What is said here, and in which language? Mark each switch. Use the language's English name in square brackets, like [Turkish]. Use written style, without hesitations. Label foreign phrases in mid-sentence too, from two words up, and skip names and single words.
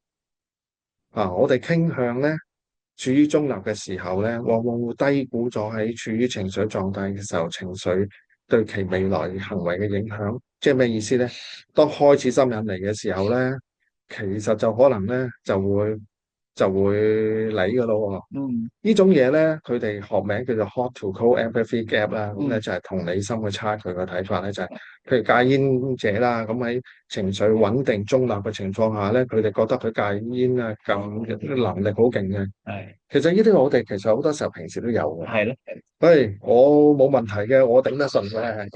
[Cantonese] 我哋傾向咧處於中立嘅時候咧，往往會低估咗喺處於情緒狀態嘅時候，情緒對其未來行為嘅影響。即係咩意思咧？當開始心癮嚟嘅時候咧，其實就可能咧就會嚟噶咯喎。嗯呢種嘢咧，佢哋學名叫做 [English] hot to cold empathy gap [Cantonese] 啦，咁咧嗯就係同理心嘅差距嘅睇法咧，就係譬如戒煙者啦，咁喺情緒穩定中立嘅情況下咧，佢哋覺得佢戒煙啊咁能力好勁嘅。係其實呢啲我哋其實好多時候平時都有嘅。係咯喂，我冇問題嘅，我頂得順嘅。